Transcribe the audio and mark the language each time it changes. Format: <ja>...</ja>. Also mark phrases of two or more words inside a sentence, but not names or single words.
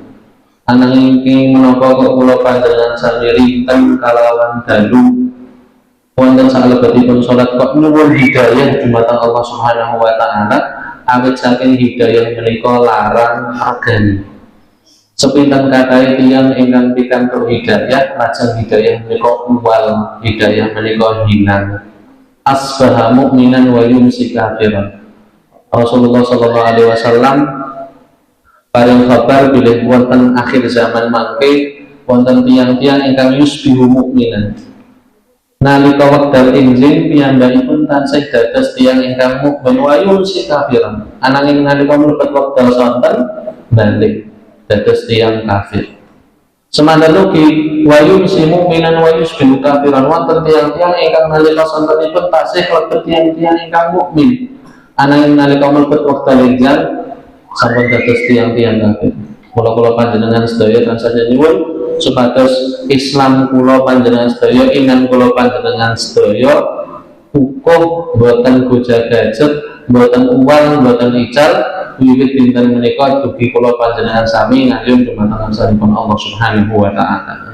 <jv>Ananging iki menapa kok kula panjenengan sami rinten kalawan dalu wonten salebetipun salat kok nyuwun hidayah dumateng Allah</jv> <ar>سبحانه وتعالى</ar> <jv>awit saking hidayah menika larang regani. Sepinten kathah tiyang ingkang pikantuk hidayah lajeng hidayah menika uwal, hidayah menika hilang.</jv> <ar>أصبح مؤمنا ويمسي كافرا.</ar> <jv>Rasulullah</jv> <ar>صلى الله عليه وسلم</ar> <jv>paring kabar bilih wonten akhir zaman mangke wonten tiyang-tiyang ingkang</jv> <ar>يصبح مؤمنا.</ar> <jv>Nalika wekdal injil piyambakipun tansah dados tiyang ingkang mukmin</jv> <ar>ويمسي كافرا.</ar> <jv>Ananging nalika mlebet wekdal sonten balik dados tiyang kafir. Semanten ugi</jv> <ar>ويمسي مؤمنا ويصبح كافرا</ar> <jv>wonten tiyang-tiyang ingkang nalika sontenipun tasih klebet tiyang-tiyang ingkang mukmin. Ananging nalika mlebet wekdal injil sampun dados tiyang-tiyang kafir. Kula panjenengan sedaya tansah nyuwun supados Islam kula panjenengan sedaya, iman kula panjenengan sedaya ukuh boten goja-gajet, boten uwal, boten ical wiwit dinten menika dugi kula panjenengan sami ngayun dumateng asmanipun Allah</jv> <ar>سبحانه وتعالى.</ar>